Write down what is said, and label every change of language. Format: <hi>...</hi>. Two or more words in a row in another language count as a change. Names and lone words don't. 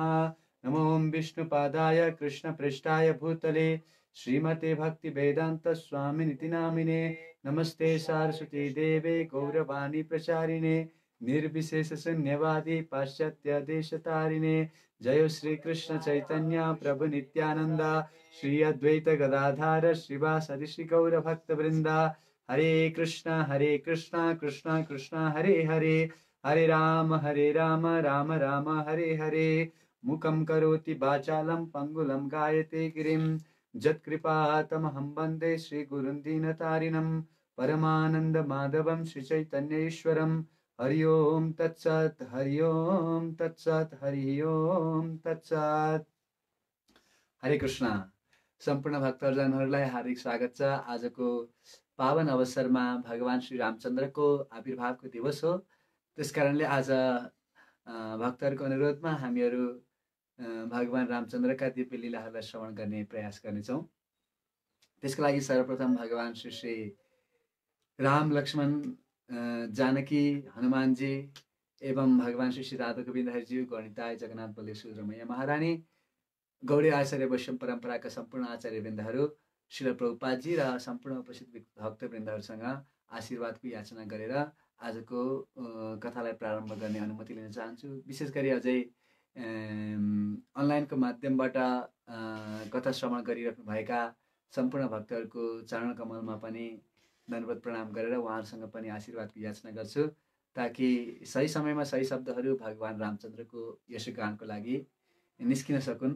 <sa>नमो विष्णुपादाय कृष्णपृष्ठाय भूतले श्रीमते भक्तिवेदान्त स्वामिनिति नामिने नमस्ते सारस्वती देवे गौरवाणी प्रचारिणे निर्विशेष शून्यवादी पाश्चात्य देशतारिणे। जय श्री कृष्ण चैतन्य प्रभु नित्यानंद श्री अद्वैत गदाधार श्रीवासदि श्री गौर भक्त वृंदा। हरे कृष्णा कृष्णा कृष्णा हरे हरे हरे राम राम राम हरे हरे। मुखं करोति वाचालं पंगुलं गायते गिरिं यत्कृपातमहं वन्दे श्रीगुरुं दीनतारिणं परमानंद माधवं श्रीचैतन्येश्वरं। हरि ओम तत्सत् हरि ओम तत्सत् हरि ओम तत्सत्। हरे कृष्ण।</sa> <ne>सम्पूर्ण भक्तजनहरूलाई हार्दिक स्वागत छ। आजको पावन अवसरमा भगवान श्री रामचन्द्रको आविर्भावको दिवस हो। त्यसकारणले आज भक्तहरूको अनुरोधमा हामीहरू भगवान रामचन्द्रका दिव्य लीलाहरूलाई श्रवण गर्ने प्रयास गर्नेछौँ। त्यसको लागि सर्वप्रथम भगवान श्री राम लक्ष्मण जानकी हनुमानजी एवं भगवान श्री राधा गोविन्द हरिजी गणिताय जगन्नाथ बलदेव सुभद्रा महारानी गौडी आचार्य वैष्णव परम्पराका सम्पूर्ण आचार्यवृन्दहरू श्रील प्रभुपादजी र सम्पूर्ण उपस्थित भक्तवृन्दहरूसँग आशीर्वादको याचना गरेर आजको कथालाई प्रारम्भ गर्ने अनुमति लिन चाहन्छु। विशेष गरी अझै अनलाइनको माध्यमबाट कथा श्रवण गरिराख्नुभएका सम्पूर्ण भक्तहरूको चरण कमलमा पनि दण्डवत प्रणाम गरेर उहाँहरूसँग पनि आशीर्वादको याचना गर्छु, ताकि सही समयमा सही शब्दहरू भगवान रामचन्द्रको यशगानको लागि निस्किन सकुन्।</ne>